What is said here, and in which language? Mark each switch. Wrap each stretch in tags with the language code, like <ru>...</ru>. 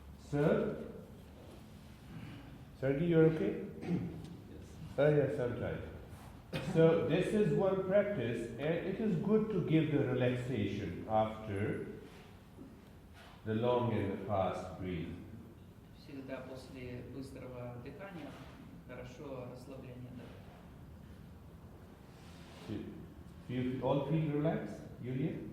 <en>Sir? Sergey, you're okay? Yes. Oh, yes, I'm trying. So, this is one practice, and it is good to give the relaxation after the long and the fast breath.</en> <ru>Всегда после быстрого дыхания хорошо расслабление дает.</ru> <en>You all feel relaxed, Yulia?</en>